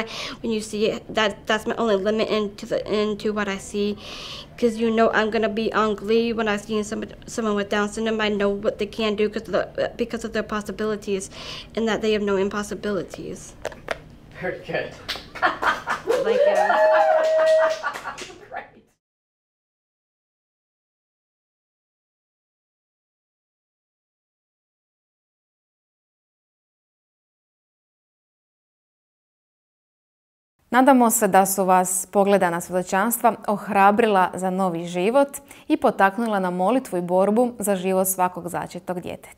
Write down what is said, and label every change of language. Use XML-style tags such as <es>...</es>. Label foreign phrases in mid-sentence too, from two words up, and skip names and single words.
<en>When you see it, that's my only limit into what I see. Because you know I'm gonna be on glee when I see someone with Down syndrome. I know what they can do because of their possibilities, and that they have no impossibilities. Very good. Thank you.</en> <hr>Nadamo se da su vas pogledana svjedočanstva ohrabrila za novi život i potaknula na molitvu i borbu za život svakog začetog djeteta.</hr>